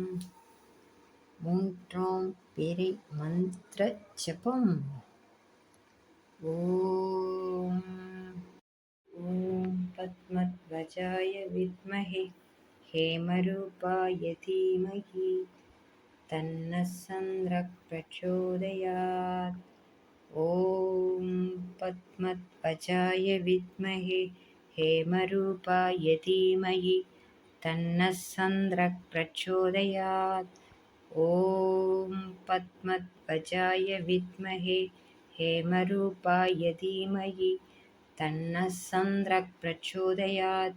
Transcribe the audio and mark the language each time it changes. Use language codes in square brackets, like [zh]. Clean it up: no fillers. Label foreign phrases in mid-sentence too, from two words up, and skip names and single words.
[ta] மூன்றாம் பிறை மந்திர ஜபம். [sa] ॐ ॐ पद्मध्वजाय विद्महे हेमरूपाय धीमहि तन्नः चन्द्रः प्रचोदयात्. ॐ पद्मध्वजाय विद्महे हेमरूपाय धीमहि तन्नः चन्द्रः प्रचोदयात्. ॐ पद्मध्वजाय विद्महे हेमरूपाय धीमहि तन्नः चन्द्रः प्रचोदयात्.